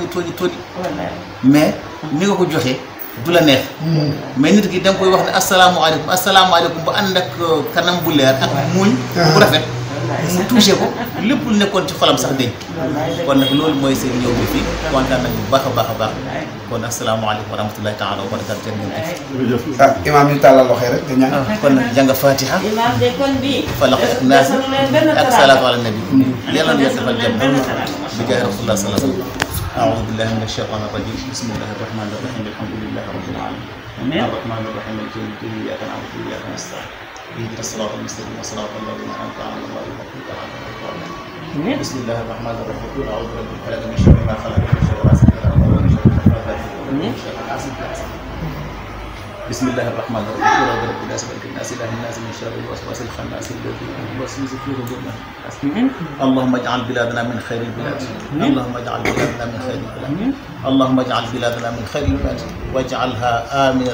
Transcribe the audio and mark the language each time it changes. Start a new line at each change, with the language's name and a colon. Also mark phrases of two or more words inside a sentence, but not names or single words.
Wolof: mais ni nga ko joxee du la neex mais nit ki da nga koy wax ne asalaamaaleykum ba ànd ak kanam bu leer ak muuñ bu rafet mu touché ko lépp lu nekkoon ci xolam sax deñ kon nag loolu mooy seen ñëw bi fii kontaan nañu bu baax a baax kon
Arabic: السلام عليكم ورحمة الله تعالى وبركاته
Wolof: jërëjëf imaam ñu tàllal loxo rek te ñaan kon nag jàng fatiha falaq ak naas ak
Arabic: الصلاة على النبي
Wolof: yàlla na yàlla defal jàmm bi jaay rasulullah
Arabic: صلى الله عليه وسلم أعوذ بالله من الشيطان الرجيم بسم الله الرحمن الرحيم الحمد لله رب العالمين الرحمن الرحيم مالك يوم الدين إياك نعبد وإياك نستعين اهدنا الصراط المستقيم صراط الذين أنعمت عليهم غير المغضوب عليهم ولا الضالين بسم الله الرحمن الرحيم قل أعوذ برب الفلق من شر ما خلق من شر غاسق إذا وقب من شر النفاثات من شر حاسد إذا حسد بسم الله الرحمن الرحيم قل أعوذ برب الناس ملك الناس إله الناس من شر الوسواس الخناس الذي يوسوس في صدور الناس اللهم اجعل بلادنا من خير البلاد اللهم اجعل بلادنا من خير البلاد اللهم اجعل بلادنا من خير البلاد واجعلها آمنة